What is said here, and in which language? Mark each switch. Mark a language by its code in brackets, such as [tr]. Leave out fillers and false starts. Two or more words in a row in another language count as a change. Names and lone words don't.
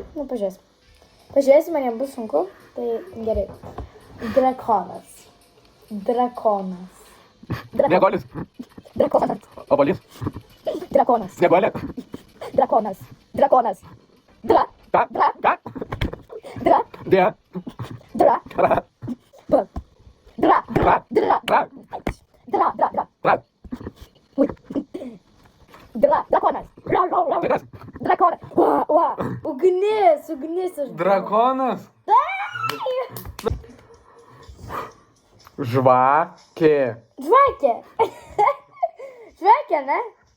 [lt] Pažiūrėsim. Pažiūrėsim, man jam bus sunku. Tai gerai. Drakonas. Drakonas. Negolis. Drakonas. Obuolys. Drakonas. Snieguolė. Drakonas. Drakonas. Dra. Ką? Dra. Ką? Dra. Dė. Dra. Ra. B. Dra. Ra. Dra. Ra. Dra. Ra. Ui. Drakonas. Kitas. Drakonas. Ugnis. Ugnis. Drakonas. Žvakė. Žvakė. Žvakė, ne?